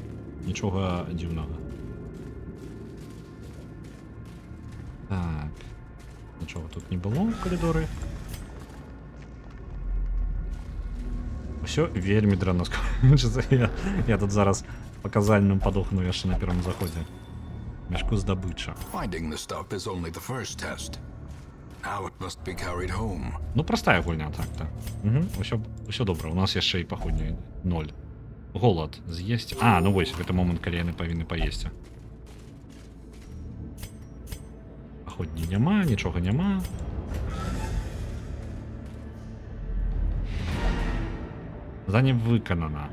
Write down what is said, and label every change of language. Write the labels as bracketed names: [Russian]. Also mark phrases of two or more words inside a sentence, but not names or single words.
[Belarusian] Нічога дзіўнага. Так. Нічога тут не было ў калідоры. Усё вельмі дрэнна скончыцца. Я тут зараз паказальным падохну яшчэ на першым заходзе. Мяшку здабыча. [English] Finding the stuff is only the first test. Now it must be carried home. [Belarusian] Ну, простая гульня, так-то. Угу, усё добра. У нас яшчэ і паходні 0. Голад з'есці. А, ну вось, гэта момант, калі яны павінны паесці. Паходні няма, нічога няма. Заданне выканана.